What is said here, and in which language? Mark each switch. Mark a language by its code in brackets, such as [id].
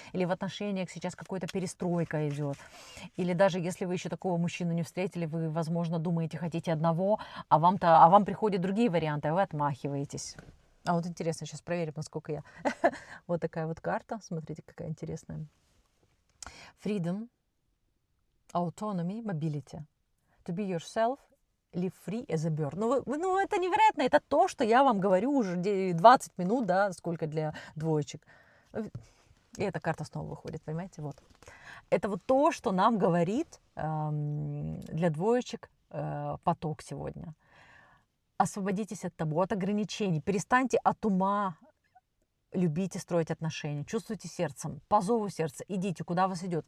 [ru] Или в отношениях сейчас какая-то перестройка идет. Или даже если вы еще такого мужчину не встретили, вы, возможно, думаете, хотите одного, а вам приходят другие варианты, а вы отмахиваетесь. А вот интересно, сейчас проверим, насколько я... Вот такая вот карта. Смотрите, какая интересная. [en] Freedom. Autonomy, mobility. To be yourself, live free as a bird. [ru] Ну, это невероятно. Это то, что я вам говорю уже 20 минут, да, сколько для двоечек. И эта карта снова выходит, понимаете? Вот. Это вот то, что нам говорит для двоечек поток сегодня. Освободитесь от табу, от ограничений. Перестаньте от ума любите строить отношения, чувствуйте сердцем, по зову сердца, идите, куда вас идет.